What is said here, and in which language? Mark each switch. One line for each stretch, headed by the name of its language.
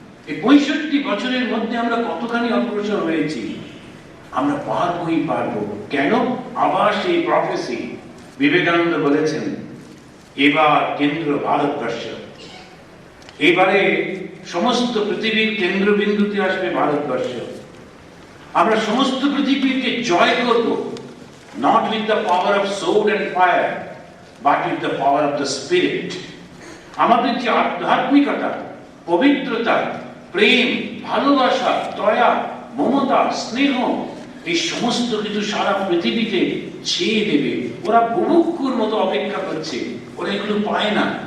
Bangla: এই 65 বছরের মধ্যে আমরা কতখানি অগ্রসর হয়েছি। আমরা পারবোই পারবো। কেন? আবার সেই প্রফেসি বিবেকানন্দ বলেছেন, এবার কেন্দ্র ভারতবর্ষ, এবারে সমস্ত পৃথিবীর কেন্দ্রবিন্দুতে আসবে ভারতবর্ষ। আমরা সমস্ত পৃথিবীকে জয় করব,
English: not with the power of sword and fire, but with the power of the spirit.
Bangla: আমাদের যে আধ্যাত্মিকতা, পবিত্রতা, প্রেম, ভালোবাসা, দয়া, মমতা, স্নেহ, এই সমস্ত কিছু সারা পৃথিবীতে ছেয়ে দেবে। ওরা বুভুক্ষুর মতো অপেক্ষা করছে, ওরা এগুলো পায় না।